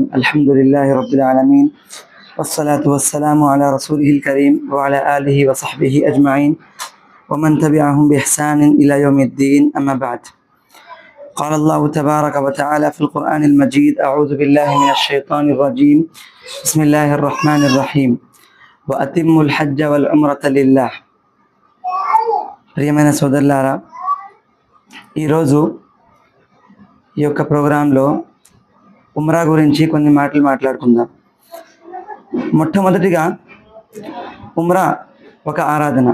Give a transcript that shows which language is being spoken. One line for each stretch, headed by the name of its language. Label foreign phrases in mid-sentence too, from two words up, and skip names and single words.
Arabic: الحمد لله رب العالمين، والصلاة والسلام على رسوله الكريم وعلى آله وصحبه أجمعين ومن تبعهم بإحسان إلى يوم الدين. أما بعد، قال الله تبارك وتعالى في القرآن المجيد: أعوذ بالله من الشيطان الرجيم. بسم الله الرحمن الرحيم. وأتموا الحج والعمرة لله.
Telugu: ప్రియమైన సోదరులారా, ఈరోజు ఈ యొక్క ప్రోగ్రాంలో ఉమ్రా గురించి కొన్ని మాటలు మాట్లాడుకుందాం. మొట్టమొదటిగా, ఉమ్రా ఒక ఆరాధన.